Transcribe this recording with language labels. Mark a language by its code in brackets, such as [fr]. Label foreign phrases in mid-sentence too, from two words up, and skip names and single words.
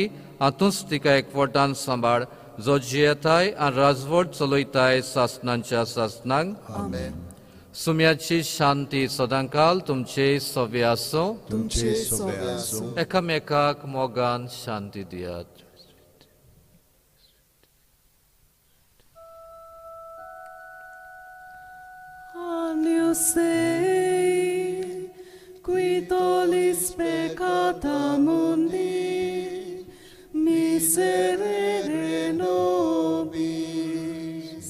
[kok] हातूंच तिका एकवटान सांबाळ जो जियेताय आनी राजवट चलयताय सासनांच्या सासनांक. सुम्याची शांती सदांकाल तुमचे सवे आसूं. तुमचे सोबे आसूं. एकामेकाक मोगान शांती दियात. [la] Agnus Dei, qui tollis peccata mundi, miserere nobis.